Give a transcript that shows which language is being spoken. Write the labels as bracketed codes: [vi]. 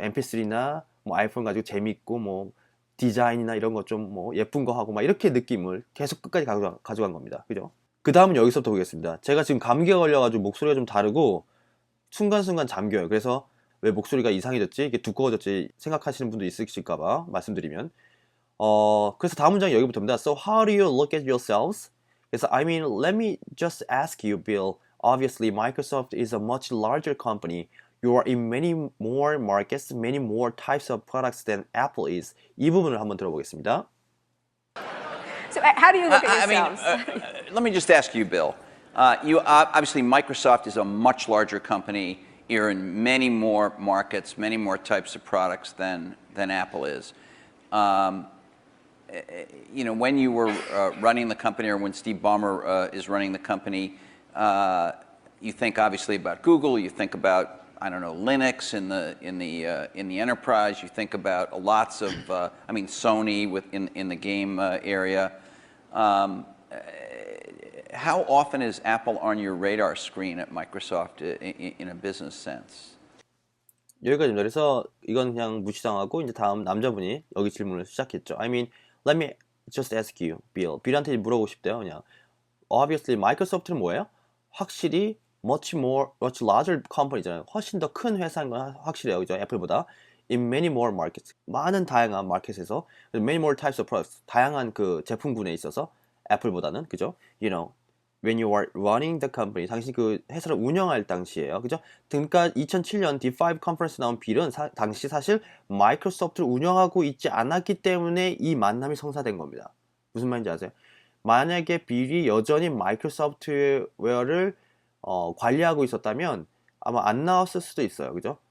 [ko] MP3나 뭐 아이폰 가지고 재밌고 뭐 디자인이나 이런 거 좀 뭐 예쁜 거 하고 막 이렇게 느낌을 계속 끝까지 가져간 겁니다. 그죠? 그 다음은 여기서부터 보겠습니다. 제가 지금 감기가 걸려가지고 목소리가 좀 다르고 순간순간 잠겨요. 그래서 왜 목소리가 이상해졌지? 이게 두꺼워졌지? 생각하시는 분도 있으실까봐 말씀드리면 그래서 다음 문장이 여기부터입니다. [en] So how do you look at yourselves? [ko] 그래서 [en] I mean, let me just ask you, Bill. Obviously, Microsoft is a much larger company. You are in many more markets, many more types of products than Apple is. [ko] 이 부분을 한번 들어보겠습니다. [en] So how do you look at I mean, yourselves? let me just ask you, Bill. You obviously Microsoft is a much larger company. You're in many more markets, many more types of products than Apple is. You know, when you were running the company, or when Steve Ballmer is running the company, you think obviously about Google. You think about, I don't know, Linux in the enterprise. You think about lots of, I mean, Sony in the game area. How often is Apple on your radar screen at Microsoft in a business sense? [ko] 여기까지입니다. 그래서 이건 그냥 무시당하고 이제 다음 남자분이 여기 질문을 시작했죠. [en] I mean, let me just ask you, Bill. [ko] 빌한테 물어보고 싶대요. 그냥 [en] obviously [ko] 마이크로소프트는 뭐예요? 확실히 [en] much larger company [ko] 잖아요. 훨씬 더 큰 회사인 건 확실해요. 그죠? 애플보다. [en] In many more markets. [ko] 많은 다양한 마켓에서 [en] many more types of products. [ko] 다양한 그 제품군에 있어서 애플보다는 그죠? [en] You know, when you are running the company. [ko] 당신이 그 회사를 운영할 당시에요. 그죠? 그러니까 2007년 D5 컨퍼런스 나온 빌은 당시 사실 마이크로소프트를 운영하고 있지 않았기 때문에 이 만남이 성사된 겁니다. 무슨 말인지 아세요? 만약에 빌이 여전히 마이크로소프트웨어를 관리하고 있었다면 아마 안 나왔을 수도 있어요. 그죠?